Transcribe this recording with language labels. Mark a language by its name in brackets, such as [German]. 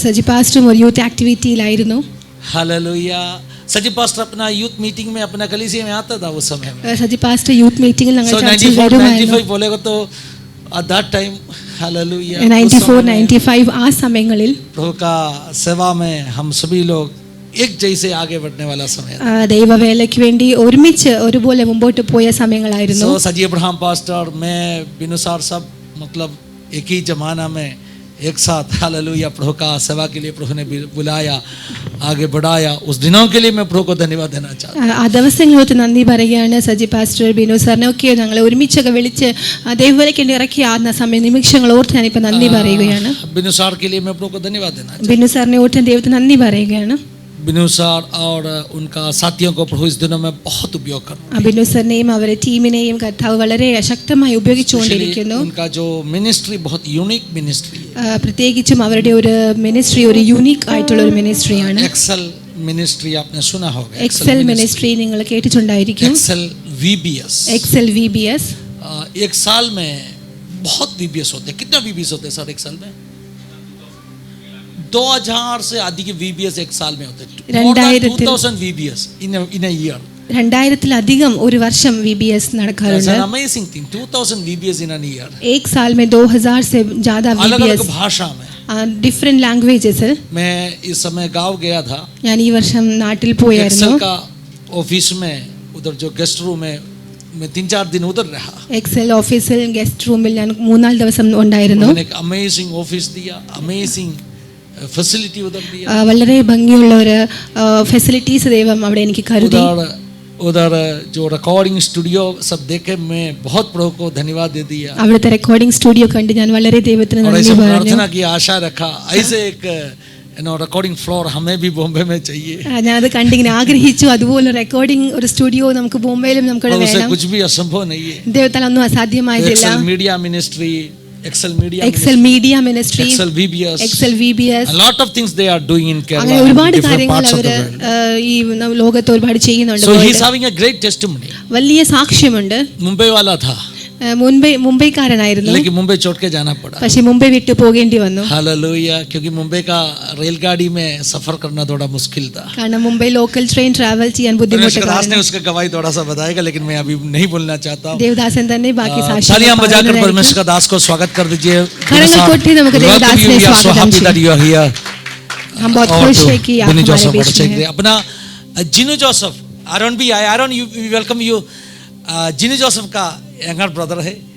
[Malayalam] സജി പാസ്റ്ററും ഒരു youth ആക്ടിവിറ്റിയിലായിരുന്നു. [Hindi] Hallelujah. सजी pastor अपना यूथ मीटिंग में अपना कलीसिया में आता था उस समय में. [Malayalam] സജി പാസ്റ്റർ യൂത്ത് മീറ്റിംഗിൽ ഞങ്ങൾ [English] So [Malayalam] ചർച്ചിൽ 94 വരുമായിരുന്നു. [Hindi] 95 बोलेगा तो [English] at that time [Hindi] हालेलुया [Malayalam] 94 95 ആ സമയങ്ങളിൽ [Hindi] प्रभु का सेवा में हम सभी लोग एक जैसे आगे बढ़ने वाला समय था. [Malayalam] ദൈവവേലയ്ക്ക് വേണ്ടി ഒരുമിച്ച് ഒരുപോലെ മുമ്പോട്ട് പോയ സമയങ്ങളായിരുന്നു. [Hindi] So सजी अब्राहम पास्टर मैं बिनुसार सब मतलब एक ही जमाना में एक साथ हालेलुया प्रभु का सेवा के लिए प्रभु ने बुलाया आगे बढ़ाया. उस दिनों के लिए मैं प्रभु को धन्यवाद देना चाहता हूं. [Malayalam] ആ ദിവസങ്ങളോട്ട് നന്ദി പറയുകയാണ്. സജി പാസ്റ്റർ ബിനു സാറിനെ ഒക്കെ ഞങ്ങളെ ഒരുമിച്ചൊക്കെ വിളിച്ച് ദൈവവേലയ്ക്ക് വേണ്ടി ഇറക്കിയ ആ സമയ നിമിഷങ്ങൾ ഓർത്ത് ഞാനിപ്പോൾ നന്ദി പറയുകയാണ്. [Hindi] बिनुसार के लिए मैं प्रभु को धन्यवाद देना चाहता [Malayalam] ബിനു സാറിനെ ഓർത്ത് ദൈവത്തിന് നന്ദി പറയുകയാണ്. [Hindi] हूं. बिनुसार और उनका साथियों को प्रभु इस दिनों में बहुत उपयोग कर रहा है. [Malayalam] ബിനു സാറിനെയും അവരെ ടീമിനെയും കർത്താവ് വളരെ ശക്തമായി ഉപയോഗിച്ചുകൊണ്ടിരിക്കുന്നു. [Hindi] उनका जो मिनिस्ट्री बहुत यूनिक मिनिस्ट्री है. [Malayalam] പ്രത്യേകിച്ചും അവരുടെ ഒരു മിനിസ്ട്രി ഒരു യൂണിക് ആയിട്ടുള്ള ഒരു മിനിസ്ട്രിയാണ്. [Hindi] एक्सेल मिनिस्ट्री आपने सुना होगा. [Malayalam] എക്സൽ മിനിസ്ട്രി നിങ്ങൾ കേട്ടിട്ടുണ്ടായിരിക്കും. [Hindi] Excel VBS. [Malayalam] എക്സൽ VBS [Hindi] एक साल में बहुत VBS होते हैं. कितना VBS होते हैं सर एक साल में? 2000 से अधिक VBS एक साल में होते हैं. [English] 2000 VBS in a year. [Malayalam] 2000-ലധികം ഒരു വർഷം VBS നടക്കാറുണ്ട്. [English] That's an amazing thing. 2000 VBS in a year. [Hindi] एक साल में 2000 से ज्यादा अलग-अलग [English] VBS [Hindi] भाषा में. Different languages. मैं इस समय गांव गया था. [Malayalam] ഞാൻ ഈ വർഷം നാട്ടിൽ പോയായിരുന്നു. [Hindi] एक्सेल का ऑफिस में उधर जो गेस्ट रूम है मैं 3-4 दिन उधर रहा. [Malayalam] എക്സൽ ഓഫീസിൽ ഗസ്റ്റ് റൂമിൽ ഞാൻ 3-4 ദിവസം ഉണ്ടായിരുന്നു. [Hindi] एक अमेजिंग ऑफिस दिया. अमेजिंग फैसिलिटी उधर दिया. [Malayalam] വളരെ ഭംഗിയുള്ള ഒരു ഫെസിലിറ്റീസ് ദൈവം അവിടെ എനിക്ക് കരുതി. [Hindi] उधर जो रिकॉर्डिंग स्टूडियो सब देखे मैं बहुत प्रभु को धन्यवाद दे दिया. അവിടുത്തെ റെക്കോർഡിംഗ് സ്റ്റുഡിയോ കണ്ട് ഞാൻ വളരെ ദൈവത്തിന് നന്ദി പറഞ്ഞു. प्रार्थना की आशा रखा ऐसे एक रिकॉर्डिंग फ्लोर हमें भी बॉम्बे में चाहिए. [Malayalam] ഞാൻ അത് കണ്ടിങ്ങനെ ആഗ്രഹിച്ചു. അതുപോലെ റെക്കോർഡിംഗ് ഒരു സ്റ്റുഡിയോ നമുക്ക് ബോംബെയിലും നമുക്ക് വേണം. [Hindi] कुछ भी असंभव नहीं है. [Malayalam] ദൈവത്താൽ ഒന്നും അസാധ്യമായിട്ടില്ല. [Hindi] Excel media ministry [English] Excel Media Ministry, Excel VBS, a lot of things they are doing in Kerala, [Malayalam] ഒരുപാട് [English] different [Malayalam] കാര്യങ്ങൾ [English] parts of [Malayalam] our [English] the world. [Malayalam] ഈ ലോകത്ത് ഒരുപാട് ചെയ്യുന്നുണ്ട്. [English] So he is having a great testimony. [Malayalam] വലിയ സാക്ഷ്യമുണ്ട്. [Hindi] मुंबई वाला था. [Malayalam] മുംബൈക്കാരനായിരുന്നു. [Hindi] लेकिन मुंबई छोड़ के जाना पड़ा. [Malayalam] പക്ഷേ മുംബൈ വിട്ടു പോകേണ്ടി വന്നു. [Hindi] हालेलुया. क्योंकि मुंबई का रेलगाड़ी में सफर करना थोड़ा मुश्किल था. [Malayalam] കാരണം മുംബൈ ലോക്കൽ ട്രെയിൻ ട്രാവൽ ചെയ്യാൻ ബുദ്ധിമുട്ടായിരുന്നു. [Hindi] दास ने उसका गवाही थोड़ा सा बताएगा लेकिन मैं अभी नहीं बोलना चाहता हूं. [Malayalam] देवदासन തന്നെ ബാക്കി സാക്ഷ്യം [Hindi] तालियां बजाकर परमेश्वर का दास को स्वागत कर दीजिए. [Malayalam] കരങ്ങൾ കൊട്ടി നമുക്ക് ദേവദാസനെ സ്വാഗതം ചെയ്യാം. [Hindi] हम बहुत खुश हैं कि आप हमारे बीच में हैं. अपना जिनू जोसेफ आरोन भी आए. Aron [English] You welcome you. [Hindi] Jinu Joseph का यंगर ब्रदर है.